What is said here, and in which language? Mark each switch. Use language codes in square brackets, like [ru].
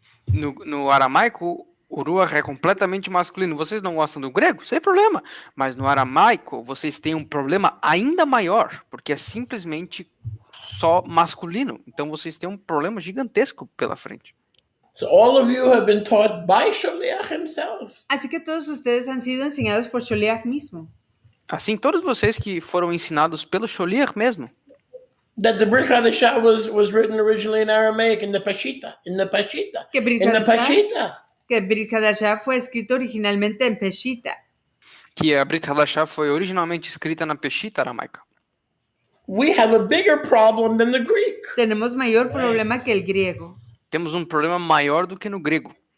[pt] No aramaico, o Ruach é completamente masculino. Vocês não gostam do grego? Sem problema. Mas no aramaico, vocês têm um problema ainda maior, porque é simplesmente só masculino. Então vocês têm um problema gigantesco pela frente. [en] So all of you have been taught by Shaliach himself. [es] Así que todos ustedes han sido enseñados por Sholiach mismo. [pt] Assim, todos vocês que foram ensinados pelo Sholiach mesmo, [en] That the Brit Hadashah was written originally in Aramaic in the Pashita. [es] Que Brit [en] In the [es] Hadashah- [en] Pashita. [es] Que Brit Hadashah fue escrito originalmente en Peshita. [pt] que a Brit Hadashah foi originalmente escrita na Peshita aramaica. [en] We have a bigger problem than the Greek. [es] Tenemos mayor problema que el griego. [pt] temos um problema maior do que no grego.